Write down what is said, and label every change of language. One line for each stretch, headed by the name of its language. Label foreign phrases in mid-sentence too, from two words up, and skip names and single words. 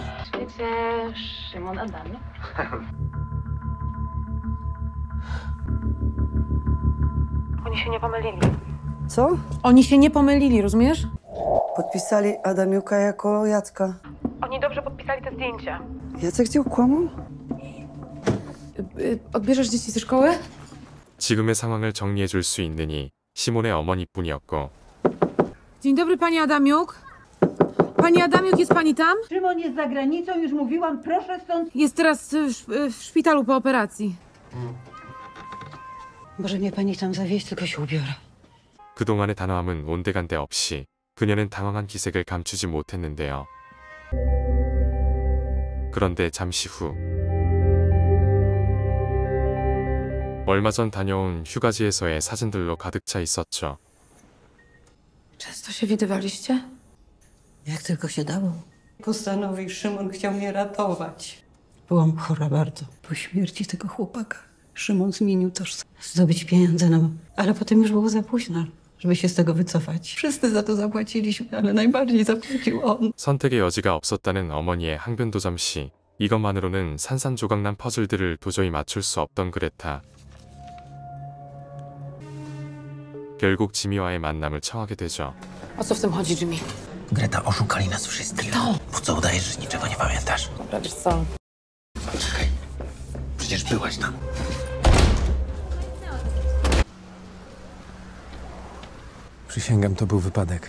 Polish: Świecie Szymon Adamik. Oni się nie pomylili. Co? Oni się nie pomylili, rozumiesz? Podpisali Adamiuka jako Jacka. Oni dobrze podpisali te zdjęcia. Jacek cię okłamał? Odbierzesz dzieci ze szkoły?
Korean: 지금의 상황을 정리해 줄 수 있느니 시몬의 어머니뿐이었고
Polish: Dzień dobry, pani Adamiuk. Pani Adamiuk, jest pani tam? Szymon jest za granicą, już mówiłam, proszę stąd. Jest teraz w szpitalu po operacji. Może mnie pani tam zawieźć, tylko się ubiorę.
Korean: 그동안의 단호함은 온데간데 없이 그녀는 당황한 기색을 감추지 못했는데요. 그런데 잠시 후 얼마 전 다녀온 휴가지에서의 사진들로 가득 차 있었죠.
Polish: Często To się widywaliście? Jak tylko się dało. Postanowił, Szymon chciał mnie ratować. Byłam chora bardzo. Po śmierci tego chłopaka Szymon zmienił tożsamość. Zdobyć pieniądze, no. Ale potem już było za późno, żeby się z tego wycofać. Wszyscy za to zapłaciliśmy, ale najbardziej zapłacił on.
Korean: 선택의 여지가 없었다는 어머니의 항변도 잠시 이것만으로는 산산조각난 퍼즐들을 도저히 맞출 수 없던 그레타. 결국 지미와의 만남을 청하게 되죠.
Polish: O co w tym chodzi, Jimmy? Greta, oszukali nas wszystkich. Kto? Po co udajesz, że niczego nie pamiętasz? Dobra, wiesz co? Czekaj, przecież byłaś tam. Przysięgam, to był wypadek.